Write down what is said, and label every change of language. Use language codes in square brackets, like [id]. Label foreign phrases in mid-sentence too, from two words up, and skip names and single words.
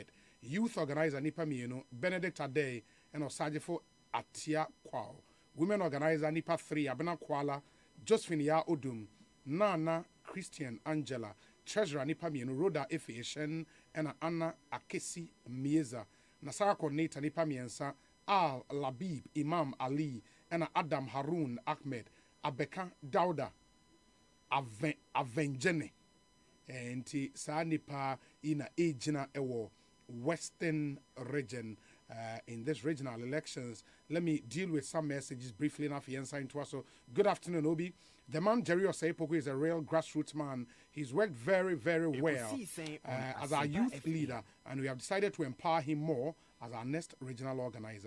[en] Youth Organizer [ak] Nipa Mienu, [en] Benedict Ade, and Osajifo Atia Kwao. Women Organizer Nipa 3, Abena Kwala, Josephine Ya Odum, Nana Christian Angela, Treasurer [ak] Nipa Mienu, [en] Rhoda Efieshen, and Anna Akesi Mieza. Nasara Coordinator [ak] Nipa Miensa, [en] Al Labib Imam Ali, and Adam Harun Ahmed, Abeka Dauda, Avengene, [ak] and Sa Nipa in Ejina Ewo, [en] Western region. In this regional elections, let me deal with some messages briefly enough. So, good afternoon, Obi. The man Jerry Oseipoku is a real grassroots man. He's worked very, very well as our youth leader, and we have decided to empower him more as our next regional organizer.